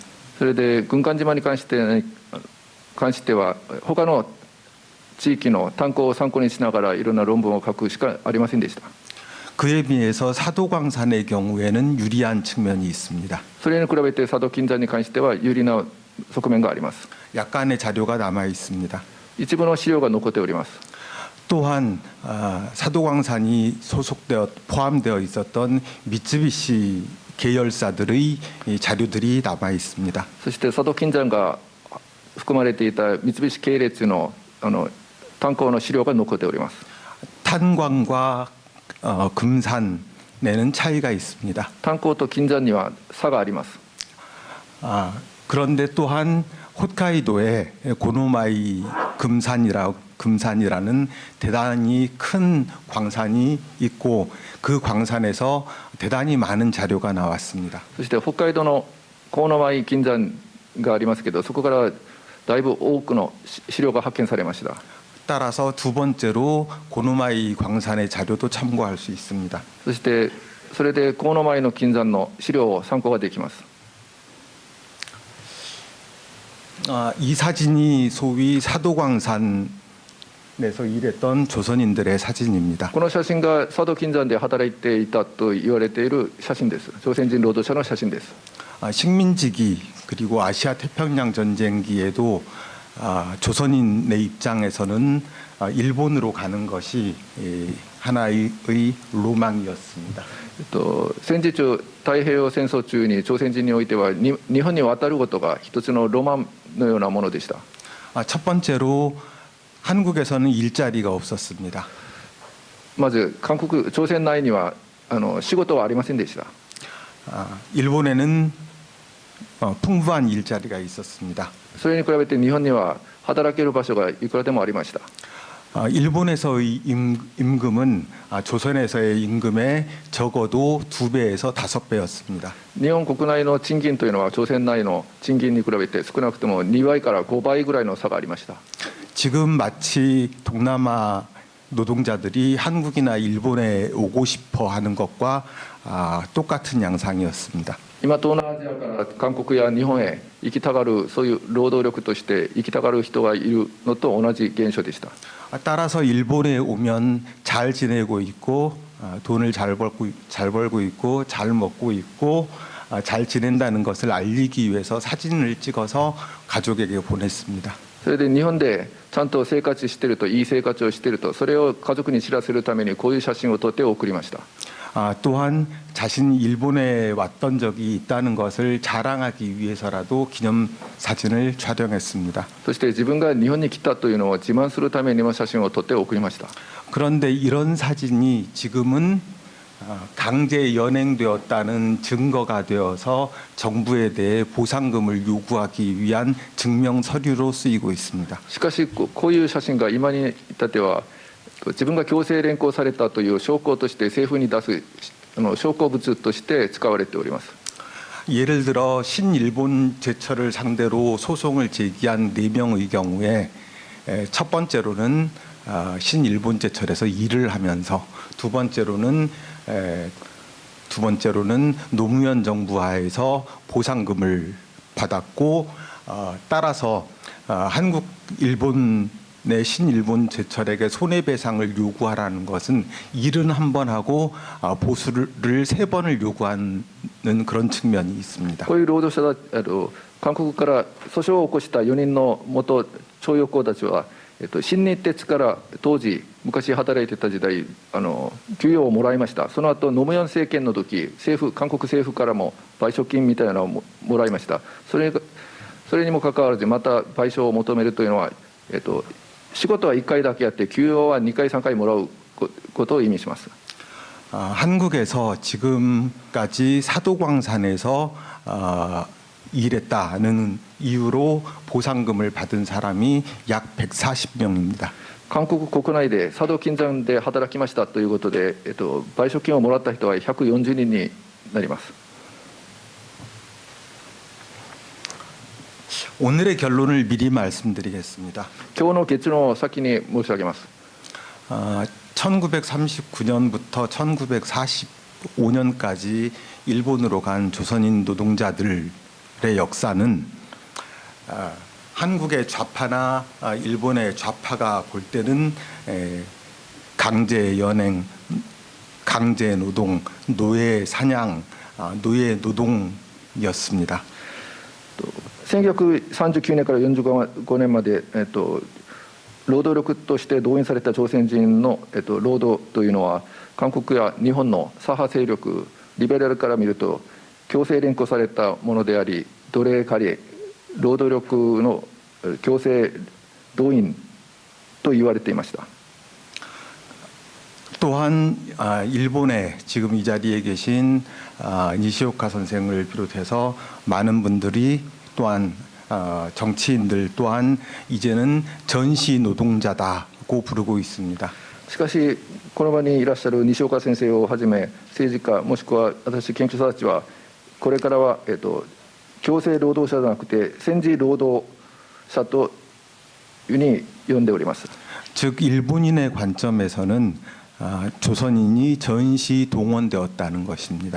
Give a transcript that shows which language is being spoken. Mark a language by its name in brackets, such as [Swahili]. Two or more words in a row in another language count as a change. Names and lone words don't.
[Japanese] それで軍艦島に関しては他の地域の炭鉱を参考にしながらいろんな論文を書くしかありませんでした。 [Korean] 그에 비해서 사도광산의 경우에는 유리한 측면이 있습니다. [Japanese] それに比べて佐渡金山に関しては有利な側面があります。 [Korean] 약간의 자료가 남아 있습니다. [Japanese] 一部の資料が残っております。 [Korean] 또한 사도광산이 포함되어 있었던 미쯔비시 계열사들의 자료들이 남아 있습니다. [Japanese] そして佐渡金山が含まれていた三菱系列の炭鉱の資料が残っております。 [Korean] 탄광과 금산에는 차이가 있습니다. [Japanese] 炭鉱と金山には差があります。 [Korean] 그런데 또한 홋카이도에 고노마이 금산이라고 금산이라는 대단히 큰 광산이 있고 그 광산에서 대단히 많은 자료가 나왔습니다. [Japanese] そして北海道の河野米金山がありますけど、そこからだいぶ多くの資料が発見されました。 [Korean] 따라서 두 번째로 고노마이 광산의 자료도 참고할 수 있습니다. [Japanese] そしてそれで河野米の金山の資料を参考ができます。 [Korean] 이 사진이 소위 사도광산에서 일했던 조선인들의 사진입니다. [Japanese] この写真が佐渡金山で働いていたと言われている写真です。朝鮮人労働者の写真です。 [Korean] 식민지기 그리고 아시아 태평양 전쟁기에도 조선인의 입장에서는 일본으로 가는 것이 하나의 로망이었습니다. [Japanese] 戦時中、太平洋戦争中に朝鮮人においては日本に渡ることが一つのロマンのようなものでした。 [Korean] 첫 번째로 한국에서는 일자리가 없었습니다. [Japanese] まず朝鮮内には仕事はありませんでした。 [Korean] 일본에는 풍부한 일자리가 있었습니다. [Japanese] それに比べて日本には働ける場所がいくらでもありました。 [Korean] 일본에서의 임금은 조선에서의 임금의 적어도 2배에서 5배였습니다. [Japanese] 日本国内の賃金というのは朝鮮内の賃金に比べて少なくとも2倍から5倍ぐらいの差がありました。 [Korean] 지금 마치 동남아 노동자들이 한국이나 일본에 오고 싶어 하는 것과 똑같은 양상이었습니다. [Japanese] 今東南アジアから韓国や日本へ行きたがる、そういう労働力として行きたがる人がいるのと同じ現象でした。 [Korean] 따라서 일본에 오면 잘 지내고 있고 돈을 잘 벌고 있고 잘 먹고 있고 잘 지낸다는 것을 알리기 위해서 사진을 찍어서 가족에게 보냈습니다. [Japanese] それで日本でちゃんと生活していると、いい生活をしていると、それを家族に知らせるためにこういう写真を撮って送りました。 [Korean] 또한 자신이 일본에 왔던 적이 있다는 것을 자랑하기 위해서라도 기념 사진을 촬영했습니다. [Japanese] そして自分が日本に来たというのを自慢するためにも写真を撮って送りました。 [Korean] 그런데 이런 사진이 지금은 강제 연행되었다는 증거가 되어서 정부에 대해 보상금을 요구하기 위한 증명 서류로 쓰이고 있습니다. [Japanese] しかしこういう写真が今に至っては自分が強制連行されたという証拠として政府に出す証拠物として使われております。 [Korean] 예를 들어 신일본 제철을 상대로 소송을 제기한 4명의 경우에 첫 번째로는 신일본 제철에서 일을 하면서 두 번째로는 노무현 정부 하에서 보상금을 받았고 따라서 한국 일본의 신일본 제철에게 손해배상을 요구하라는 것은 일은 한 번 하고 보수를 3번을 요구하는 그런 측면이 있습니다. [Japanese] こういう労働者韓国から訴訟を起こした4人の元徴用工たちは、新日鉄から当時昔働いてた時代給与をもらいました。その後ノムヨン政権の時韓国政府からも賠償金みたいなのをもらいました。それにもかかわらずまた賠償を求めるというのは、仕事は1回だけやって給与は2回3回もらうことを意味します。 [Korean] 한국에서 지금까지 사도광산에서 일했다는 이유로 보상금을 받은 사람이 약 140명입니다. [Japanese] 韓国国内で佐渡金山で働きましたということで、賠償金をもらった人は140人になります。 [Korean] 오늘의 결론을 미리 말씀드리겠습니다. [Japanese] 今日の結論を先に申し上げます。 [Korean] 1939년부터 1945년까지 일본으로 간 조선인 노동자들의 역사는 한국의 좌파나 일본의 좌파가 볼 때는 강제 연행, 강제 노동, 노예 사냥, 노예 노동이었습니다. [Japanese] 1939 年から45年まで、労働力として動員された朝鮮人の、労働というのは韓国や日本の左派勢力リベラルから見ると強制連行されたものであり、奴隷狩り労働力の強制動員と言われていました。 [Korean] 또한 일본에 지금 이 자리에 계신 니시오카 선생을 비롯해서 많은 분들이 또한 정치인들 또한 이제는 전시 노동자다고 부르고 있습니다. [Japanese] しかしこの場にいらっしゃる西岡先生をはじめ政治家もしくは私研究者たちはこれからは、強制労働者じゃなくて戦時労働者というふうに呼んでおります。 [Korean] 즉 일본인의 관점에서는 조선인이 전시 동원되었다는 것입니다.